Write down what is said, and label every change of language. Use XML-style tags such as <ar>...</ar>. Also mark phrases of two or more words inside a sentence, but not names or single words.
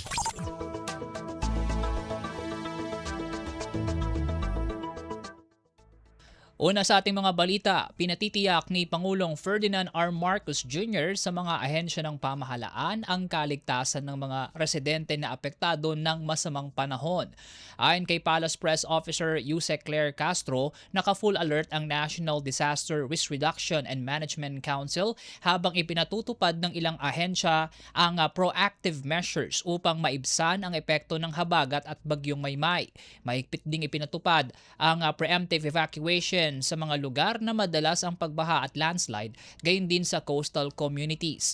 <tl>Una sa ating mga balita, pinatitiyak ni Pangulong Ferdinand R. Marcos Jr. sa mga ahensya ng pamahalaan ang kaligtasan ng mga residente na apektado ng masamang panahon. Ayon kay</tl> <en>Palace Press Officer</en> <tl>Yusek Claire Castro, naka-</tl> <en>full alert</en> <tl>ang National Disaster Risk Reduction and Management Council habang ipinatutupad ng ilang ahensya ang</tl> <en>proactive measures</en> <tl>upang maibsan ang epekto ng habagat at bagyong Maymay. Mahigpit ding ipinatupad ang</tl> <en>preemptive evacuation</en> <tl>sa mga lugar na madalas ang pagbaha at landslide, gayon din sa</tl> <en>coastal communities.</en>